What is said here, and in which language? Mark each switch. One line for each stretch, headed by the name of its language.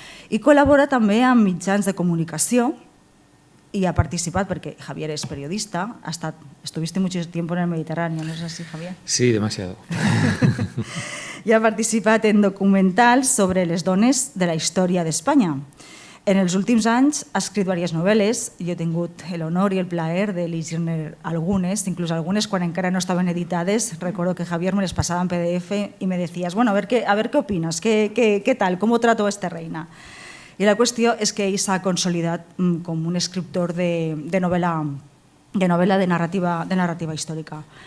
Catalan: I col·labora també amb mitjans de comunicació y ha participat, perquè Javier es periodista,
Spanish: estuviste mucho tiempo en el Mediterráneo, ¿no es así,
Catalan: Javier?
Spanish: Sí, demasiado.
Catalan: Y ha participat en documentals sobre les dones de la història d'Espanya. En els últims anys ha escrit diverses novel·les, jo he tingut l'honor i el plaer de llegir-ne algunes, inclús algunes quan encara no estaven editades. Recordo que Javier me les passava en PDF i
Spanish: me decías, bueno, a ver qué opinas, qué tal, cómo trato esta reina.
Catalan: I la qüestió és que ell s'ha consolidat com un escriptor de novel·la de narrativa històrica.